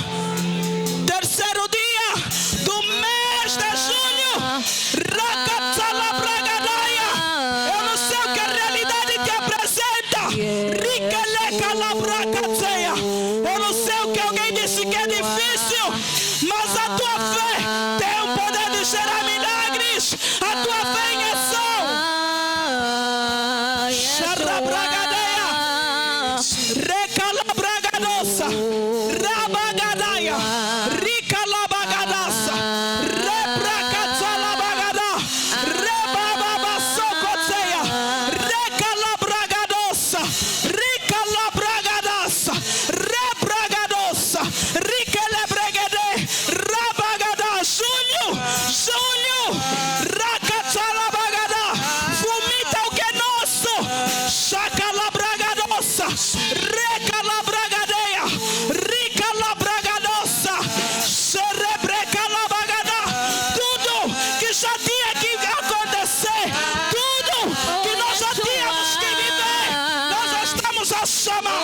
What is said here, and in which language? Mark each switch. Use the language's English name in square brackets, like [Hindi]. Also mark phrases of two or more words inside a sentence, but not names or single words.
[Portuguese] Terceiro dia do mês de julho, Racatzalabragadaia. Eu não sei o que a realidade te apresenta. Ricalekalabrakatzeia. Eu não sei o que alguém disse que é difícil, mas a tua fé tem o poder de gerar milagres. A tua fé em ação. Xarabragadeia, Recalabragadoça, Rabagadaia, Ricalabagadaça, Rebracatzalabagadá, Rebababasocotzeia, Recalabragadoça, Ricalabragadaça, Rebragadoça, Ricelebregede, Rabagadá. Júlio, Racatzalabagadá, vomita o que é nosso. Chacalabragadoça, Recalabragadeia, Ricalabragadoça, Cerebrecalabagadá. Tudo que já tinha que acontecer, tudo que nós já tínhamos que viver, nós já estamos a chamar.